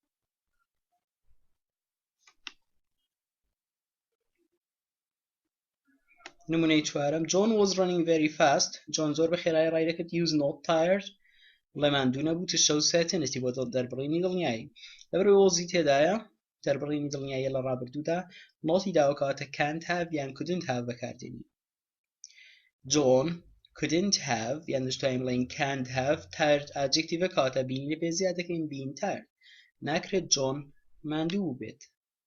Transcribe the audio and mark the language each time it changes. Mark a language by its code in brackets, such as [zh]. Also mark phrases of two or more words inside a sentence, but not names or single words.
[ckb] نمونەی چوارەم [en] John was running very fast John [ckb] زۆر بە خێرایی ڕای دەکرد [en] use not [ckb] tired بڵێ ماندوو نەبوو [en] to show certainty [ckb] بۆ دەربڕینی دڵنیایی لەبەرەوەی وۆزی تێدایە دەربڕینی دڵنیایی لە ڕابردوودا نۆتی داوە کەواتە [en] can't have [ckb] یان [en] couldn't have [ckb] بەکاردێنین [en] John couldn't have [ckb] یان دەشتوانین بڵێین [en] can't have tired adjective [ckb] کەواتە بینی لە پێ زیاد دەکەین [en] being tired [ckb] ناکرێت John ماندوو بێت